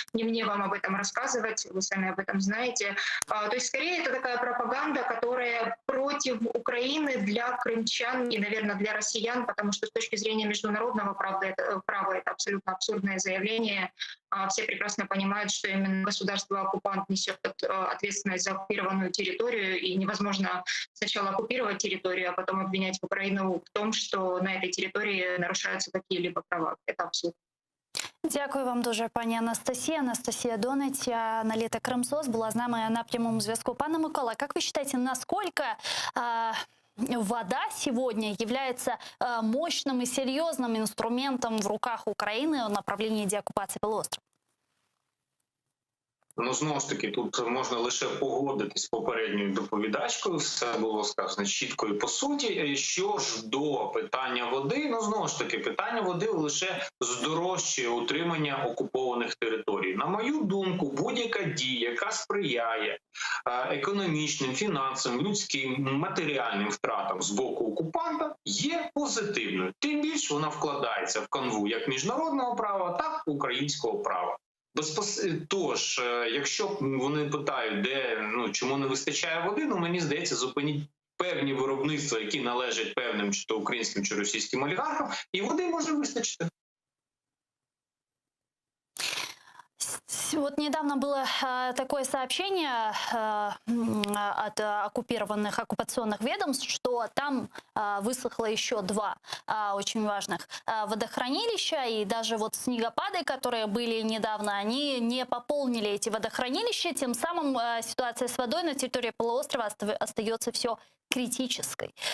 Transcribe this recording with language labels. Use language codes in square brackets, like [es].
[ru] Не мне вам об этом рассказывать, вы сами об этом знаете. То есть, скорее, это такая пропаганда, которая против Украины для крымчан и, наверное, для россиян, потому что с точки зрения международного права это абсолютно абсурдное заявление. Все прекрасно понимают, что именно государство-оккупант несет ответственность за оккупированную территорию, и невозможно сначала оккупировать территорию, а потом обвинять Украину в том, что на этой территории нарушаются какие-либо права. Это абсурд. [uk] Дякую вам дуже, пані Анастасія. [ru] Анастасия Донать, аналитик Крымсоц, была с нами на прямом [uk] зв'язку. [ru] Пане Микола, как вы считаете, насколько вода сегодня является мощным и серьезным инструментом в руках Украины в направлении деоккупации полуострова? [uk] Ну, знову ж таки, тут можна лише погодитись з попередньою доповідачкою, все було сказано чітко і по суті. Що ж до питання води, ну, знову ж таки, питання води лише здорожчує утримання окупованих територій. На мою думку, будь-яка дія, яка сприяє економічним, фінансовим, людським, матеріальним втратам з боку окупанта, є позитивною. Тим більше вона вкладається в канву як міжнародного права, так і українського права. Тож, якщо вони питають, чому не вистачає води, мені здається, зупиніть певні виробництва, які належать певним чи то українським, чи російським олігархам, і води може вистачити. [ru] Вот недавно было такое сообщение от оккупационных ведомств, что там высохло еще два очень важных водохранилища, и даже вот снегопады, которые были недавно, они не пополнили эти водохранилища, тем самым ситуация с водой на территории полуострова остается все критической.